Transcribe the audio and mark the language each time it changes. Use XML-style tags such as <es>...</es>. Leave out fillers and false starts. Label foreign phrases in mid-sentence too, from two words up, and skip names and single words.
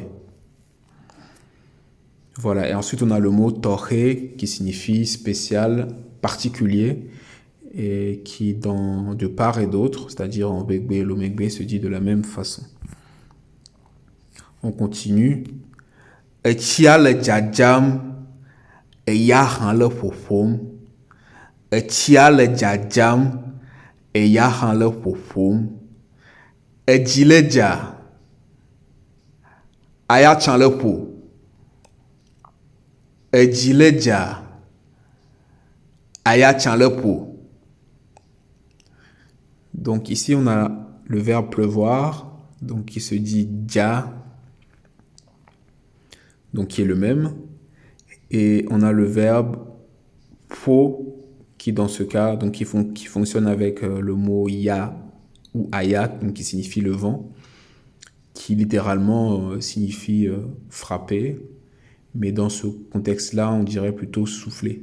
<fr>Voilà, et ensuite on a le mot toré qui signifie spécial, particulier, et qui de part et d'autre, c'est-à-dire en Begbe et l'Omegbe, se dit de la même façon. On continue.</fr> <ee>Etsia le djadjam, eya han le ƒoƒom. Etsia le djadjam, eya han le ƒoƒom. Edzi le dza, aya tsan le ƒo. Edzi le dza, aya tsan le ƒo.</ee> <fr>Donc ici on a le verbe pleuvoir, donc qui se dit dja, donc qui est le même, et on a le verbe po qui dans ce cas donc qui fonctionne avec le mot ya ou aya, donc qui signifie le vent, qui littéralement signifie frapper, mais dans ce contexte-là on dirait plutôt souffler.</fr>